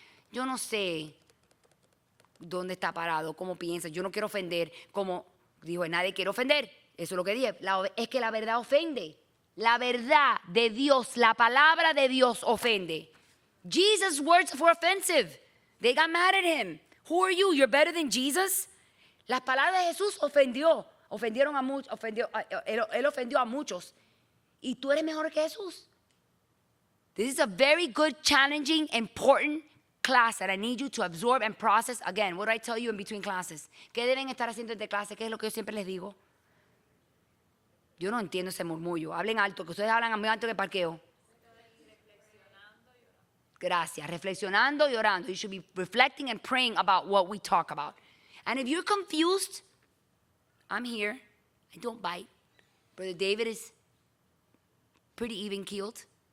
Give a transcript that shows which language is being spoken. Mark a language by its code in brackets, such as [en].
[es] Yo no sé dónde está parado, cómo piensa, yo no quiero ofender, como dijo, nadie quiere ofender. Eso es lo que dije, es que la verdad ofende. La verdad de Dios, la palabra de Dios ofende. [en] Jesus' words were offensive. They got mad at him. Who are you? You're better than Jesus? [es] Las palabras de Jesús ofendieron a muchos, él ofendió a muchos. ¿Y tú eres mejor que Jesús? [en] This is a very good, challenging, important class that I need you to absorb and process. Again, what do I tell you in between classes? [es] ¿Qué deben estar haciendo entre clases? ¿Qué es lo que yo siempre les digo? Yo no entiendo ese murmullo. Hablen alto, que ustedes hablan muy alto que parqueo. Gracias. Reflexionando y orando. [en] You should be reflecting and praying about what we talk about. And if you're confused, I'm here. I don't bite. Brother David is pretty even-keeled.